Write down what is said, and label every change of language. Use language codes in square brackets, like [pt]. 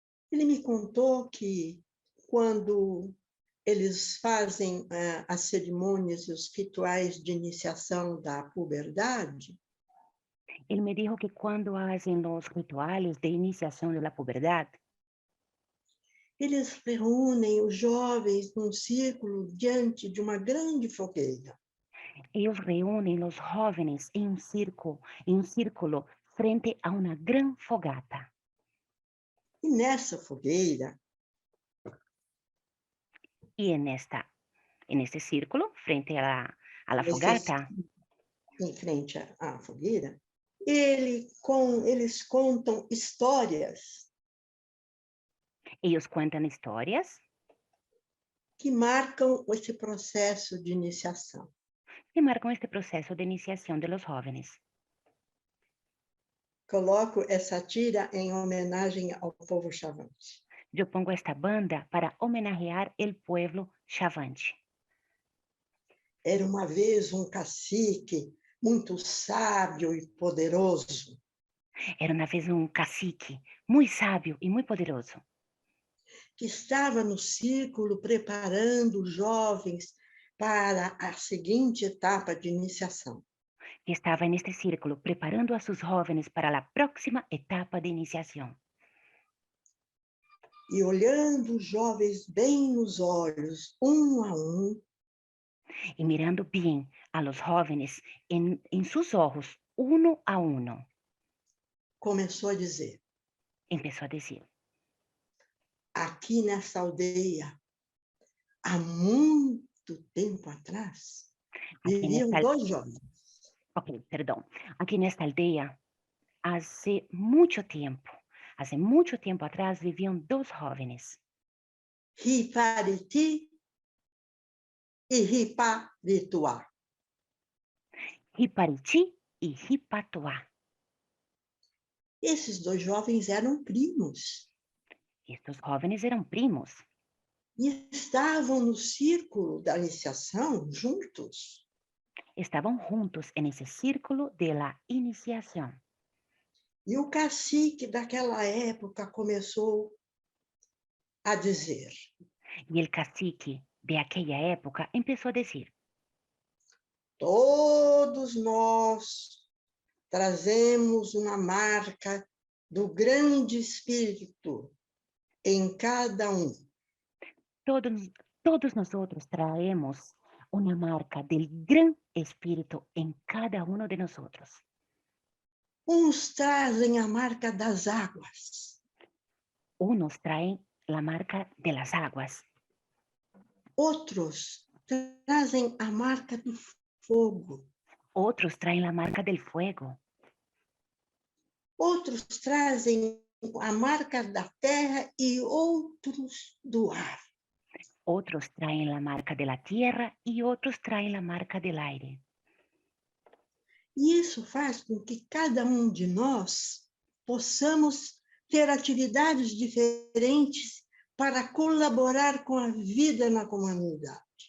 [pt] Ele me contou que quando eles fazem as cerimônias e os rituais de iniciação da puberdade, [es] Él me dijo que cuando hacen los rituales de iniciación de la pubertad, [pt] eles reúnem os jovens num círculo diante de uma grande fogueira. [es] ellos reúnen los jóvenes en un círculo frente a una gran fogata. [pt] E nessa fogueira, [es] Y en este círculo, frente a la [pt] nesse, [es] fogata, [pt] em frente à fogueira, eles contam histórias [es] ellos cuentan historias [pt] que marcam esse processo de iniciação. [es] que marcan este proceso de iniciación de los jóvenes. [pt] Coloco essa tira em homenagem ao povo Chavante. [es] Yo pongo esta banda para homenajear el pueblo Chavante. [pt] Era uma vez um cacique muito sábio e poderoso, [es] Era una vez un cacique muy sabio y muy poderoso [pt] que estava no círculo preparando os jovens para a seguinte etapa de iniciação. [es] que estaba en este círculo preparando a sus jóvenes para la próxima etapa de iniciación. [pt] E olhando os jovens bem nos olhos, um a um, [es] Y mirando bien a los jóvenes en sus ojos, uno a uno, [pt] começou a dizer: [es] empezó a decir, [pt] aqui nessa aldeia, há muito tempo atrás, [es] aquí en [pt] viviam [es] esta, [pt] dois jovens, [es] ok, perdón, aquí en esta aldea, hace mucho tiempo atrás vivían dos jóvenes, [pt] Ripariti e Riparituá. [es] Hipariti y Hipatuá. [pt] Esses dois jovens eram primos [es] Estos jóvenes eran primos [pt] e estavam no círculo da iniciação juntos. [es] estaban juntos en ese círculo de la iniciación. [pt] E o cacique daquela época começou a dizer: [es] Y el cacique de aquella época empezó a decir, [pt] todos nós trazemos uma marca do grande espírito em cada um. [es] todos, todos nosotros traemos una marca del gran espíritu en cada uno de nosotros. [pt] Uns trazem a marca das águas, [es] Unos traen la marca de las aguas, [pt] outros trazem a marca do fogo, [es] otros traen la marca del fuego, [pt] outros trazem a marca da terra e outros do ar. [es] otros traen la marca de la tierra y otros traen la marca del aire. [pt] E isso faz com que cada um de nós possamos ter atividades diferentes para colaborar com a vida na comunidade.